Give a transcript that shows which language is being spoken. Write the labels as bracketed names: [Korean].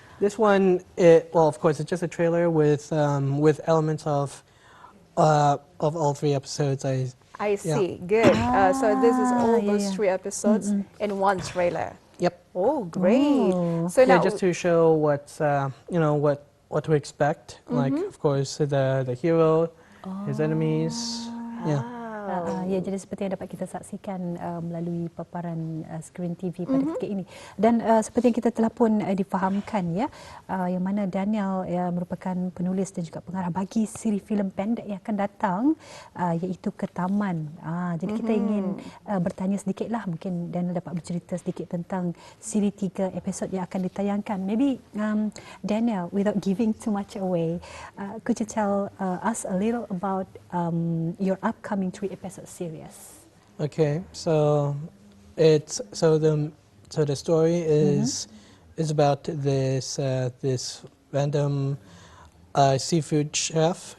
[English] This one, well, of course, it's just a trailer with elements of all 3 episodes. I see. Good. So this is all those 3 episodes in one trailer. Yep. Oh, great. So now, just to show what's what to expect. Like, of course, the hero, his enemies. [Malay] Ya, jadi seperti yang dapat kita saksikan melalui paparan skrin TV pada ketika ini. Dan seperti yang kita telah pun difahamkan ya, yang mana Daniel merupakan penulis dan juga pengarah bagi siri filem pendek yang akan datang, iaitu Ketaman. Jadi kita ingin bertanya sedikitlah, mungkin Daniel dapat bercerita sedikit tentang siri 3 episod yang akan ditayangkan. [English] Maybe Daniel, without giving too much away, could you tell us a little about your upcoming 3 episode series? Okay, so the story is about this random seafood chef.